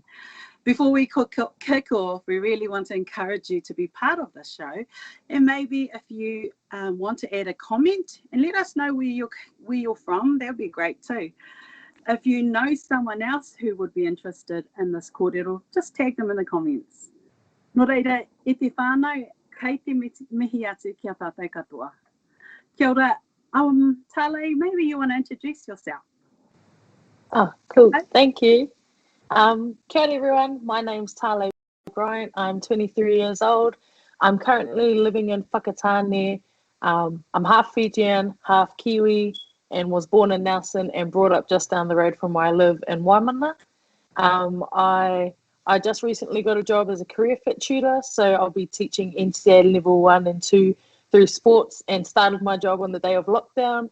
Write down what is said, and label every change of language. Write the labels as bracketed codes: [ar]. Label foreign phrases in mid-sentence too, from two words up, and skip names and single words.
[en] Before we kick off, we really want to encourage you to be part of this show, and maybe if you want to add a comment and let us know where you're from, that would be great too. If you know someone else who would be interested in this kōrero, just tag them in the comments. [mi] Nō reira, e te whānau, kei te mihi atu kia tātou katoa. Kia ora, [en] Tale, maybe you want to introduce yourself. Oh, cool. Okay. Thank you. [mi] Kia ora [en] everyone, my name's Tale Bryant. I'm 23 years old. I'm currently living in Whakatane. I'm half Fijian, half Kiwi, and was born in Nelson and brought up just down the road from where I live in Waimana. I just recently got a job as a career fit tutor, so I'll be teaching NCA level 1 and 2 through sports, and started my job on the day of lockdown.